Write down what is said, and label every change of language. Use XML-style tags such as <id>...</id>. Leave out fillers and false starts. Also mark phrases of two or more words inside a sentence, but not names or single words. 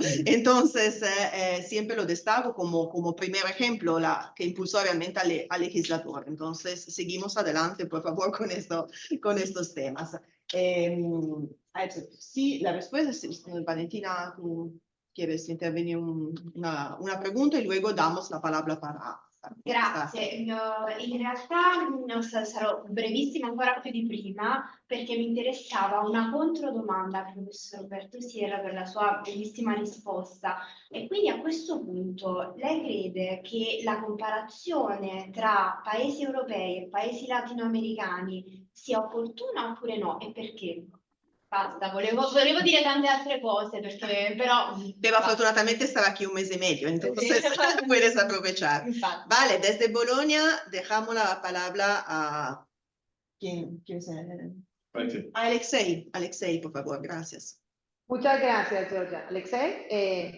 <es>Entonces, siempre lo destaco como primer ejemplo que impulsó realmente al legislador. Entonces, seguimos adelante, por favor, con estos temas. Sí, la respuesta es, Valentina, tú quieres intervenir una pregunta y luego damos la palabra para...</es> <it>Grazie, in realtà sarò brevissima ancora più di prima perché mi interessava una controdomanda al professor Roberto Sierra per la sua bellissima risposta e quindi a questo punto lei crede che la comparazione tra paesi europei e paesi latinoamericani sia opportuna oppure no e perché? Basta, volevo dire tante altre cose perché però...</it> <es>Pero afortunadamente estará aquí un mes y medio, entonces puedes aprovechar. Vale, desde Bolonia dejamos la palabra a... ¿Quién es? Alexei, por favor, gracias. Muchas gracias, Georgia. Alexei.</es>